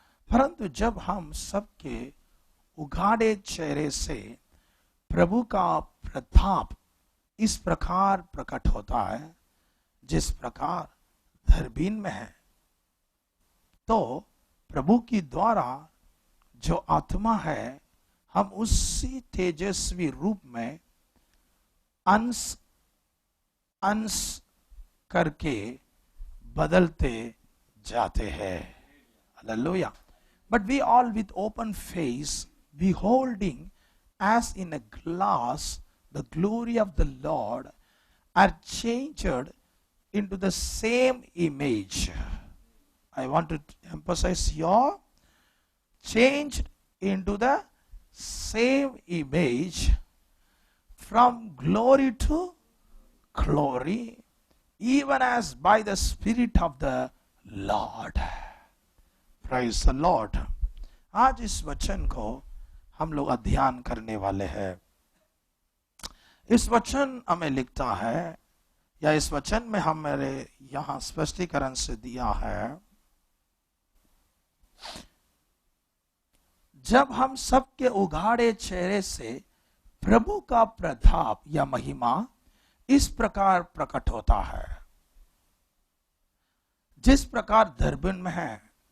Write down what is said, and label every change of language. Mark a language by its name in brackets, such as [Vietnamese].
[Hindi] परंतु जब हम सबके उघाड़े चेहरे से प्रभु का प्रताप इस प्रकार प्रकट होता है जिस प्रकार दरबीन में है, तो प्रभु की द्वारा जो आत्मा है हम उसी तेजस्वी रूप में अंश अंश करके बदलते जाते हैं। Hallelujah. [English] But we all with open face, beholding as in a glass the glory of the Lord, are changed into the same image. I want to emphasize your changed into the same image from glory to glory, even as by the Spirit of the Lord. Praise the Lord. [Hindi] आज इस वचन को हम लोग अध्ययन करने वाले हैं। इस वचन हमें लिखता है या इस वचन में हमारे यहाँ स्पष्टीकरण से दिया है, जब हम सबके उघाड़े चेहरे से प्रभु का प्रताप या महिमा इस प्रकार प्रकट होता है जिस प्रकार दरबीन में है।